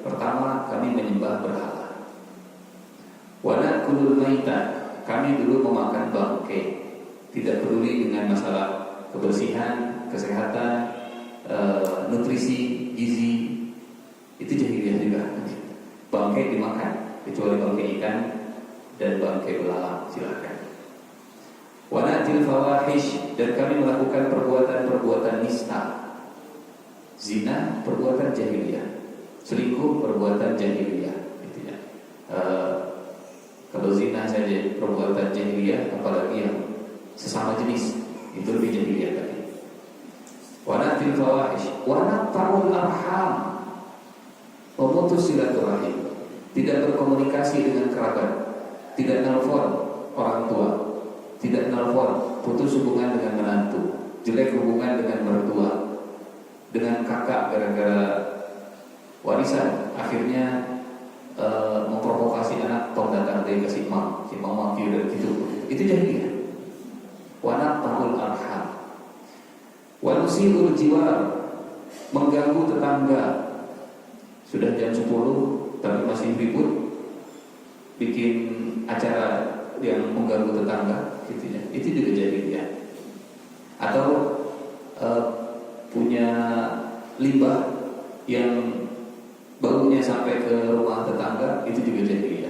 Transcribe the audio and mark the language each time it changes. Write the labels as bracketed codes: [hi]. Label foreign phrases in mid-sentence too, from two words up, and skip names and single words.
[id] Pertama, kami menyembah berhala. [ar] ونأكل الميتة, [id] kami dulu memakan bangkai. Tidak peduli dengan masalah kebersihan, kesehatan, nutrisi, gizi. Itu jahiliyah juga. Bangkai dimakan, kecuali bangkai ikan dan bangkai belalang, silakan. [ar] ونأتي الفواحش, [id] dan kami melakukan perbuatan-perbuatan nista. Zina perbuatan jahiliyah, selingkuh perbuatan jahiliyah, gitu ya. Kalau zina saja perbuatan jahiliyah, apalagi yang sesama jenis, itu lebih jahiliyah tadi. [ar] ونأتي الفواحش، ونقطع الأرحام, [id] memutus silaturahim, tidak berkomunikasi dengan kerabat, tidak nelfon orang tua, tidak nelfon, putus hubungan dengan menantu, jelek hubungan dengan mertua, dengan kakak gara-gara warisan, akhirnya memprovokasi anak, tong datang dari ke si mam maki dan gitu. Itu jahiliyah. [ar] ونقطع الأرحام، ونسيء الجوار, [id] mengganggu tetangga. Sudah jam 10 tapi masih ribut, bikin acara yang mengganggu tetangga, gitu ya. Itu juga jahiliyah. Atau punya limbah yang baunya sampai ke rumah tetangga, itu juga jahiliyah.